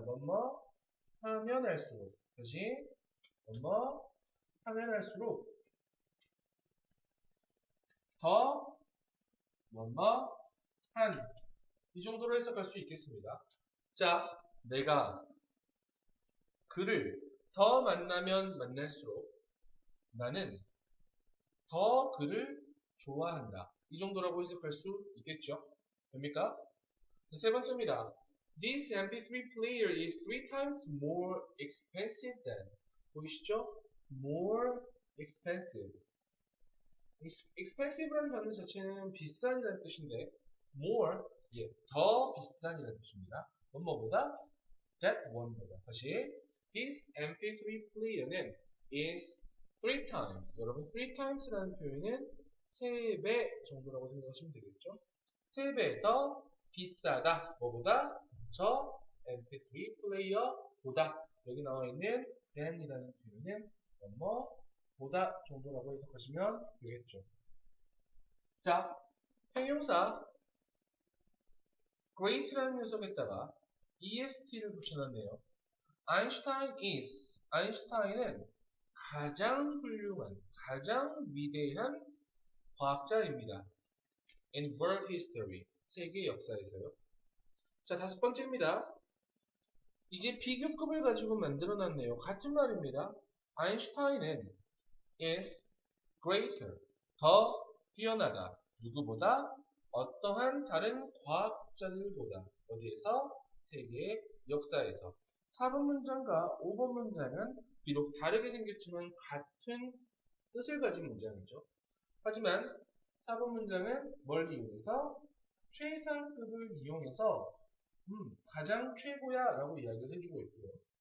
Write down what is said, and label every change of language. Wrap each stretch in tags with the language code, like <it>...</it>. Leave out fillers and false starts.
<ko>뭐뭐 하면 할수록 다시 뭐뭐 하면 할수록 더 뭐뭐 한 이 정도로 해석할 수 있겠습니다. 자, 내가 그를 더 만나면 만날수록 나는 더 그를 좋아한다. 이 정도라고 해석할 수 있겠죠? 됩니까? 세 번째입니다.</ko> <en>This MP3 player is 3 times more expensive than.</en> <ko>보이시죠?</ko> <en>More expensive.</en> <ko>expensive라는 단어 자체는 비싼이라는 뜻인데 more, 예, 더 비싼이라는 뜻입니다. 뭐보다?</ko> <en>that one</en> <ko>보다. 다시</ko> <en>this MP3 player는 is 3 times.</en> <ko>여러분 3times라는 표현은 3배 정도라고 생각하시면 되겠죠. 3배 더 비싸다. 뭐보다? 저 MP3 플레이어보다. 여기 나와 있는 than이라는 표현은 보다 정도라고 해석하시면 되겠죠. 자, 형용사 great라는 녀석에다가 est를 붙여놨네요. 아인슈타인 is. 아인슈타인은 가장 훌륭한, 가장 위대한 과학자입니다.</ko> <en>in world history.</en> <ko>세계 역사에서요. 자, 다섯 번째입니다. 이제 비교급을 가지고 만들어놨네요. 같은 말입니다. 아인슈타인은</ko> <en>is greater.</en> <ko>더 뛰어나다. 누구보다? 어떠한 다른 과학자들보다. 어디에서? 세계의 역사에서. 4번 문장과 5번 문장은 비록 다르게 생겼지만 같은 뜻을 가진 문장이죠. 하지만 4번 문장은 뭘 이용해서? 최상급을 이용해서 가장 최고야 라고 이야기를 해주고 있고요.</ko>